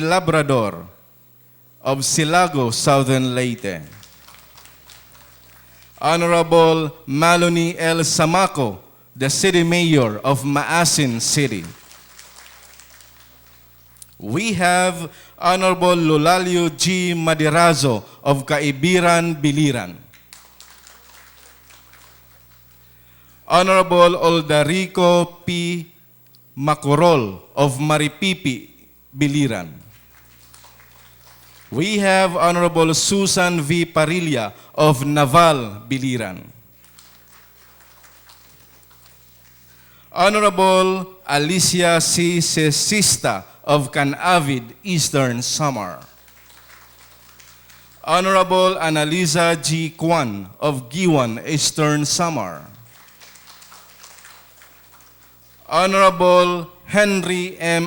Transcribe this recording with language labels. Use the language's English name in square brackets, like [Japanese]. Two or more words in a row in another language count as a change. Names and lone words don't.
[English] Labrador of Silago, Southern Leyte. Honorable Maloney L. Samaco, the City Mayor of Maasin City. We have Honorable Lulalio G. Madirazo of Kaibiran, Biliran. Honorable Oldarico P. Macorol of Maripipi, Biliran. We have Honorable Susan V. Parilla of Naval, Biliran. Honorable Alicia C. Cesista of Canavid, Eastern Samar. Honorable Annalisa G. Kwan of Giwan, Eastern Samar. Honorable Henry M.